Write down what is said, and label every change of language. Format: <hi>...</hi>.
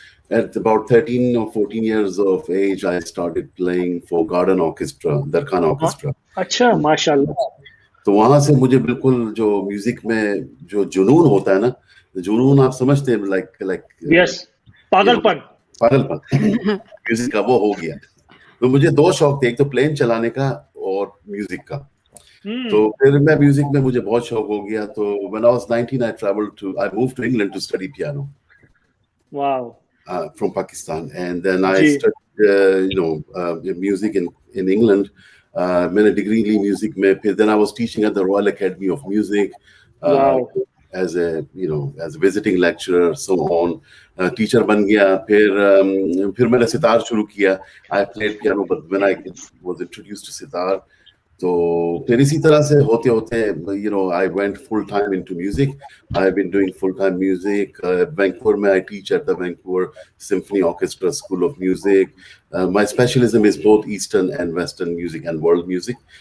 <en>At about 13 or 14 years of age, I started playing for garden orchestra, Darkhan orchestra.</en> <hi>अच्छा, माशाल्लाह. तो वहाँ से मुझे बिल्कुल जो म्यूजिक में जो जुनून होता है ना, जुनून आप समझते हैं, like yes, पागलपन म्यूजिक का वो हो गया. तो मुझे दो शौक थे, एक तो प्लेन चलाने का और म्यूजिक का. तो फिर मैं म्यूजिक में मुझे बहुत शौक हो गया. तो</hi> <en>when I was 19, I moved to England to study piano. Wow. From Pakistan, and then I studied music in England.</en> <hi>मैंने डिग्री ली म्यूजिक में. फिर</hi> <en>then I was teaching at the Royal Academy of Music as a visiting lecturer, so on.</en> <hi>Teacher बन गया. फिर मैंने सितार शुरू किया.</hi> <en>I played piano, but when I was introduced to sitar,</en> <hi>तो फिर इसी तरह से होते होते</hi> <en>I went full time into music. I've been doing full time music.</en> <hi>Vancouver में</hi> <en>I teach at the Vancouver Symphony Orchestra School of Music. My specialism is both Eastern and Western music and world music.</en>